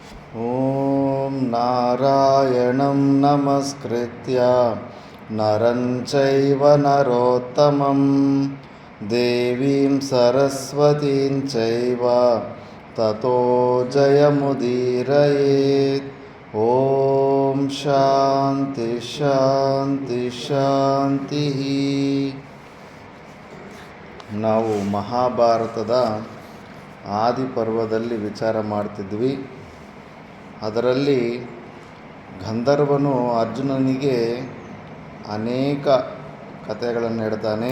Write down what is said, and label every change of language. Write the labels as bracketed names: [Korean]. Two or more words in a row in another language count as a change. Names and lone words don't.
[Sanskrit] ಓಂ ನಾರಾಯಣಂ ನಮಸ್ಕೃತ್ಯ ನರಂ ಚೈವ ನರೋತ್ತಮಂ ದೇವೀಂ ಸರಸ್ವತೀಂ ಚೈವ ತತೋ ಜಯಮುದೀರಯೇತ್. ಓಂ ಶಾಂತಿ ಶಾಂತಿ ಶಾಂತಿ. [Kannada] ನಾವು ಮಹಾಭಾರತದ ಆದಿಪರ್ವದಲ್ಲಿ ವಿಚಾರ ಮಾಡ್ತಿದ್ವಿ. ಅದರಲ್ಲಿ ಗಂಧರ್ವನು ಅರ್ಜುನನಿಗೆ ಅನೇಕ ಕಥೆಗಳನ್ನು ಹೇಳ್ತಾನೆ.